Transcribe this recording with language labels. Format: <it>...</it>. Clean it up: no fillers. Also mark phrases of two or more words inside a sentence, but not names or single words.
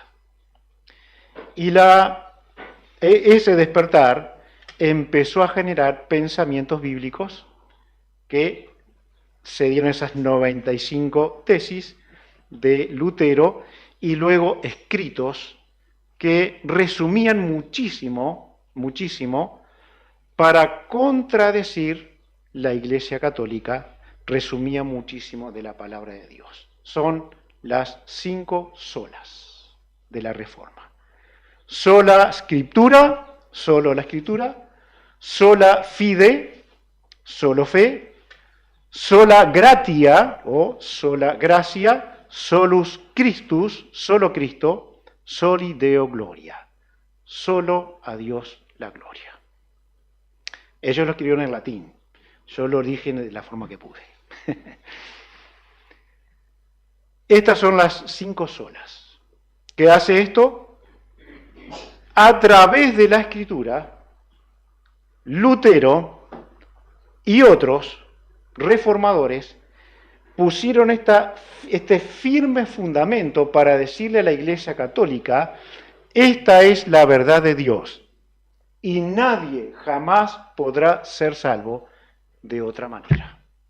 <es>Y ese despertar empezó a generar pensamientos bíblicos que se dieron esas 95 tesis de Lutero y luego escritos que resumían muchísimo para contradecir la Iglesia Católica resumía muchísimo de la palabra de Dios. Son las 5 solas de la Reforma.</es> <la>Sola Scriptura,</la> <es>solo la Escritura,</es> <la>sola fide,</la> <es>solo fe,</es> <la>sola gratia</la> <es>o sola gracia,</es> <la>solus Christus,</la> <es>solo Cristo,</es> <la>soli Deo gloria,</la> <es>solo a Dios la gloria. Ellos lo escribieron en latín, yo lo dije de la forma que pude. Estas son las 5 solas. ¿Qué hace esto? A través de la Escritura, Lutero y otros reformadores pusieron este firme fundamento para decirle a la Iglesia Católica, esta es la verdad de Dios y nadie jamás podrá ser salvo de otra manera.</es>